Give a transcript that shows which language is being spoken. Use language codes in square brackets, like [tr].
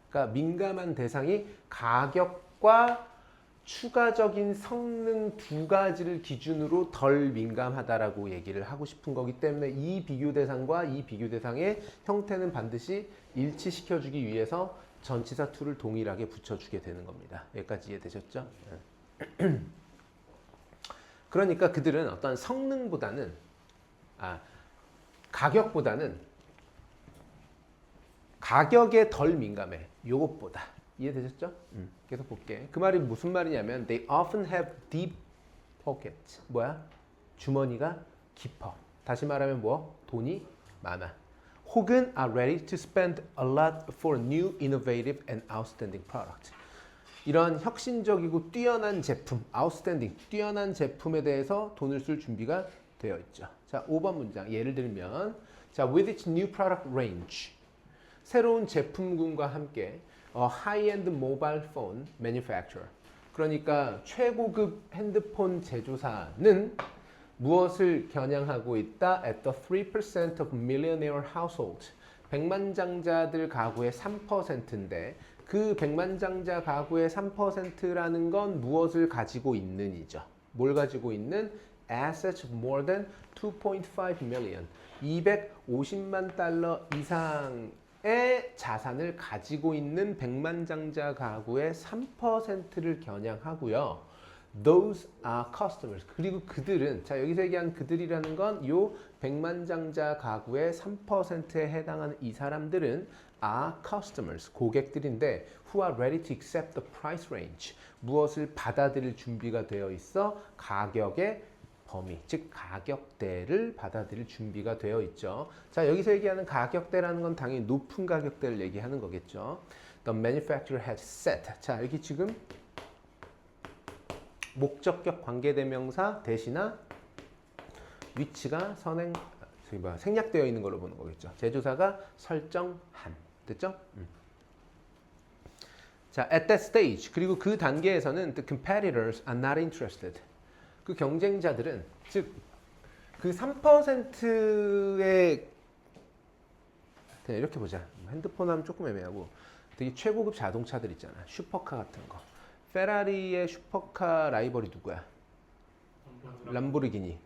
[ko] 그러니까 민감한 대상이 가격과 추가적인 성능 두 가지를 기준으로 덜 민감하다라고 얘기를 하고 싶은 거기 때문에 이 비교 대상과 이 비교 대상의 형태는 반드시 일치시켜주기 위해서 전치사 to를 동일하게 붙여주게 되는 겁니다. 여기까지 이해되셨죠? 그러니까 그들은 어떤 성능보다는 가격보다는 가격에 덜 민감해. 요것보다. 이해되셨죠? 계속 볼게. 그 말이 무슨 말이냐면 [en] they often have deep pockets. [ko] 뭐야? 주머니가 깊어. 다시 말하면 뭐? 돈이 많아. 혹은 [en] are ready to spend a lot for new, innovative and outstanding product. [ko] 이런 혁신적이고 뛰어난 제품, outstanding, 뛰어난 제품에 대해서 돈을 쓸 준비가 되어 있죠. 자, 5번 문장. [en] 예를 들면 자, with its new product range. [ko] 새로운 제품군과 함께 [en] high-end mobile phone manufacturer. [ko] 그러니까 최고급 핸드폰 제조사는 무엇을 겨냥하고 있다? [en] At the 3% of millionaire households. [ko] 백만장자들 가구의 3%인데 그 백만장자 가구의 3%라는 건 무엇을 가지고 있는이죠. 뭘 가지고 있는? [en] Assets of more than 2.5 million. [ko] 250만 달러 이상의 자산을 가지고 있는 백만장자 가구의 3%를 겨냥하고요. [en] Those are customers. [ko] 그리고 그들은, 자, 여기서 얘기한 그들이라는 건 요 백만장자 가구의 3%에 해당하는 이 사람들은 [en] are customers, [ko] 고객들인데 [en] who are ready to accept the price range. [ko] 무엇을 받아들일 준비가 되어 있어? 가격의 범위, 즉 가격대를 받아들일 준비가 되어 있죠. 자, 여기서 얘기하는 가격대라는 건 당연히 높은 가격대를 얘기하는 거겠죠. [en] The manufacturer had set. [ko] 자, 여기 지금 목적격 관계대명사 대시나 위치가 생략되어 있는 걸로 보는 거겠죠. 제조사가 설정한. 됐죠? [en] 자, at that stage. [ko] 그리고 그 단계에서는 [en] the competitors are not interested. [ko] 그 경쟁자들은, 즉 그 3%의 그냥 이렇게 보자. 핸드폰 하면 조금 애매하고 되게 최고급 자동차들 있잖아. 슈퍼카 같은 거. 페라리의 슈퍼카 라이벌이 누구야? 람보르기니.